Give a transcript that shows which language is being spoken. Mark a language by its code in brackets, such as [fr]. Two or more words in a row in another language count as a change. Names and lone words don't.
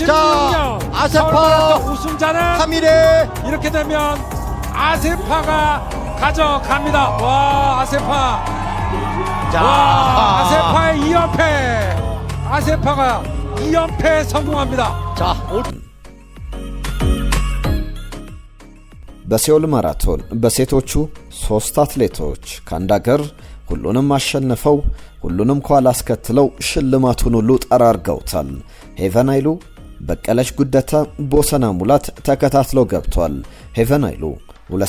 [ko] 자, 아세파 우승자는 타미레. 이렇게 되면 아세파가 가져갑니다. 와, 아세파. 자, 와, 아세파의 2연패. 아세파가 2연패 성공합니다. 자, [am] በሲኦል ማራቶን በሴቶቹ 3 አትሌቶች ከአንድ አገር ሁሉንም አሸንፈው ሁሉንም ኳላ አስከትለው ሽልማቱን ሁሉ ጠራርገውታል። ሄቨን ኃይሉ፣ በቀለች ጉደታ፣ ቦሰና ሙላት ተከታትለው ገብቷል። ሄቨን ኃይሉ 2